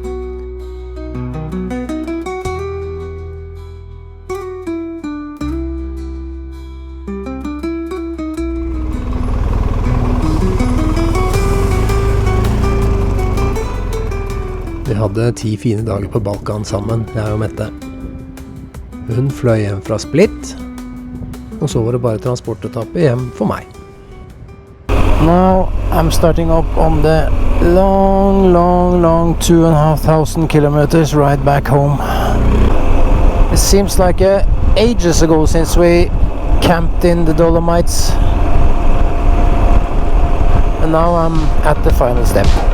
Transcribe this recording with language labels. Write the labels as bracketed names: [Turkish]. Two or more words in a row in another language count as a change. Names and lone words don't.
[Norwegian] Vi hadde 10 fine dager på Balkan sammen, jeg og Mette. Hun fløy hjem fra Split, og så var det bare transportetappe hjem for meg. [English] Now I'm starting up on the long 2,500 kilometers ride back home. It seems like ages ago since we camped in the Dolomites. And now I'm at the final step.